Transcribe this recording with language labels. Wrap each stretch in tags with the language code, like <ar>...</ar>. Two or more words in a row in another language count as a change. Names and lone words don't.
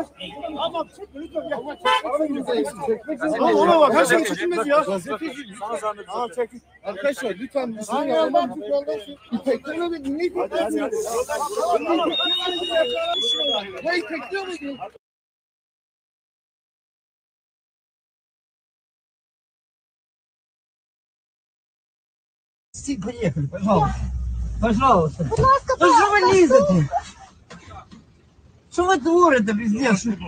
<tr>Tamam çekme lütfen. Ona bak her şey çekilmez ya. Arkadaşlar lütfen bizim yandan tekrar bir dinleyin. Hey tekrar edin.</tr> <ru>Приехали, пожалуйста. Пожалуйста. Ну что вы лезете? Что вы творите, пиздец?</ru>